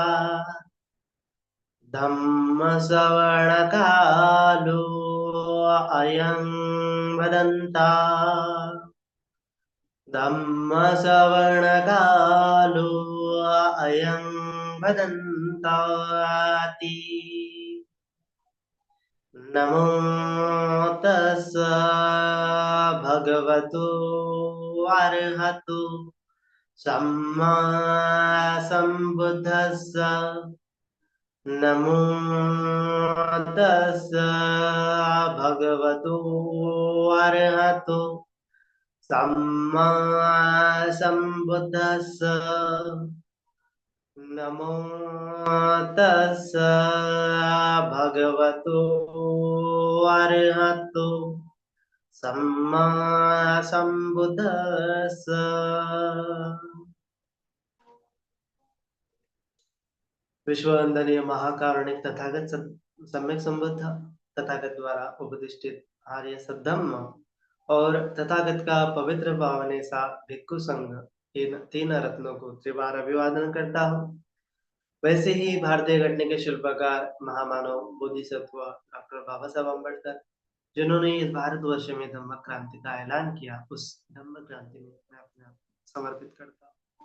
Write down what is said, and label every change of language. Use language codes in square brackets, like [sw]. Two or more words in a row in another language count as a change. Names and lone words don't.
[pi] धम्मश्रवणकालो अयं वदन्ता धम्मश्रवणकालो अयं वदन्ताति। नमो तस्स भगवतो अरहतो सम्मा सम्बुद्धस्स। नमो तस्स भगवतो अरहतो सम्मा सम्बुद्धस्स। नमो तस्स भगवतो अरहतो सम्मा सम्बुद्धस्स। [hi] विश्ववंदनीय महाकारुणिक तथागत सम्यक संबुद्ध तथागत द्वारा उपदिष्टित आर्य सद्धम्म और तथागत का पवित्र पावन सा भिक्खु संघ इन तीन रत्नों को त्रिवार अभिवादन करता हूँ। वैसे ही भारतीय घटने के शिल्पकार महामानव बोधिसत्व डॉक्टर बाबा साहब अम्बेडकर जिन्होंने इस भारतवर्ष में धम्म क्रांति का ऐलान किया, उस धम्म क्रांति में मैं अपने आप समर्पित करता हूँ।